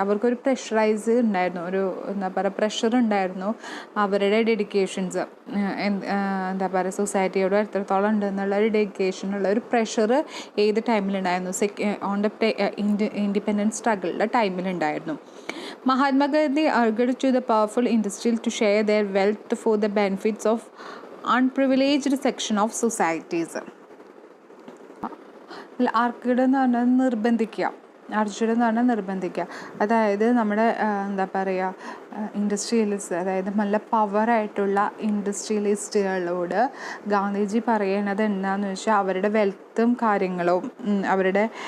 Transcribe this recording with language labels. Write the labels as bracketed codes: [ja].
[ml] അവർക്കൊരു പ്രഷറൈസ് ഉണ്ടായിരുന്നു, ഒരു എന്താ പറയുക പ്രഷർ ഉണ്ടായിരുന്നു, അവരുടെ ഡെഡിക്കേഷൻസ് എന്താ പറയുക സൊസൈറ്റിയോട് എത്രത്തോളം ഉണ്ടെന്നുള്ള ഒരു ഡെഡിക്കേഷനുള്ള ഒരു പ്രഷർ ഏത് ടൈമിലുണ്ടായിരുന്നു, on the independence സ്ട്രഗിളിൻ്റെ ടൈമിലുണ്ടായിരുന്നു. [en] Mahatma Gandhi urged to the powerful industrial to share their wealth for the benefits of unprivileged section of societies. [ml] ആർക്കിഡ് എന്ന് പറഞ്ഞാൽ നിർബന്ധിക്കുക, അർജുന എന്ന് പറഞ്ഞാൽ നിർബന്ധിക്കുക, അതായത് നമ്മുടെ എന്താ പറയുക ഇൻഡസ്ട്രിയലിസ്റ്റ്, അതായത് നല്ല പവറായിട്ടുള്ള ഇൻഡസ്ട്രിയലിസ്റ്റുകളോട് ഗാന്ധിജി പറയണത് എന്താണെന്ന് വെച്ചാൽ അവരുടെ വെൽത്തും കാര്യങ്ങളും, അവരുടെ